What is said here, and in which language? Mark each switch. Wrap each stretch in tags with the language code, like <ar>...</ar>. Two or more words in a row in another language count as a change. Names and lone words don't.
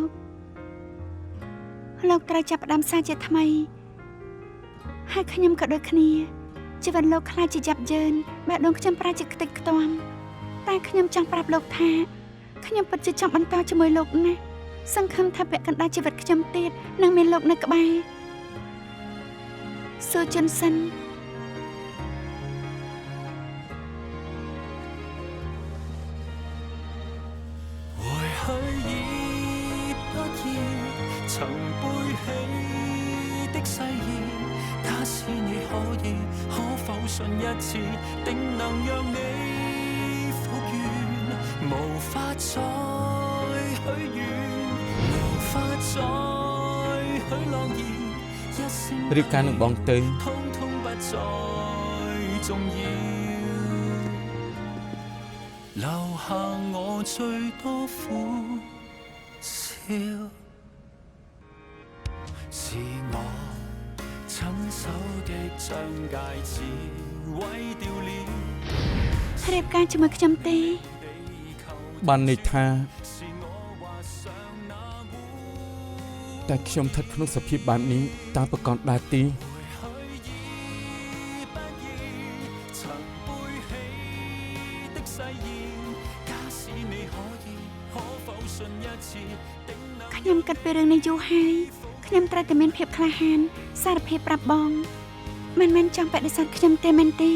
<km>លោកត្រូវចាប់ផ្ដើមសារជាថ្មីហើយខ្ញុំក៏ដូចគ្នាជីវិតលោកខ្លាចជាយ៉ាប់យ៉ឺនបែបដងខ្ញុំប្រាជាខ្ទេចខ្ទាំតែខ្ញុំចង់ប្រាប់លោកថាខ្ញុំពិតជាចង់បន្តជាមួយលោកណាស់សង្ឃឹមថាពាក់កណ្ដាលជីវិតខ្ញុំទៀតនឹងមានលោកនៅក្បែរស៊ូជុនសិន</km> <yue>曾背起的誓言，假使你可以，可否信一次，定能讓你復原。無法再許願，無法再許諾言，一聲</yue> <km>រៀបការនឹងបងទៅ</km> <yue>通通不再重要，留下我最多苦笑。是我親手的將戒指毀掉了</yue> <km>រៀបការជាមួយខ្ញុំទេ បានន័យថាតែខ្ញុំស្ថិតក្នុងសភាពបែបនេះតើប្រកបដែរទី ខ្ញុំគិតពីរឿងនេះយូរហើយខ្ញុំត្រូវតែមានភាពក្លាហានសារភាពប្រាប់បងមិនមែនចង់បដិសេធខ្ញុំទេមែនទេ</km>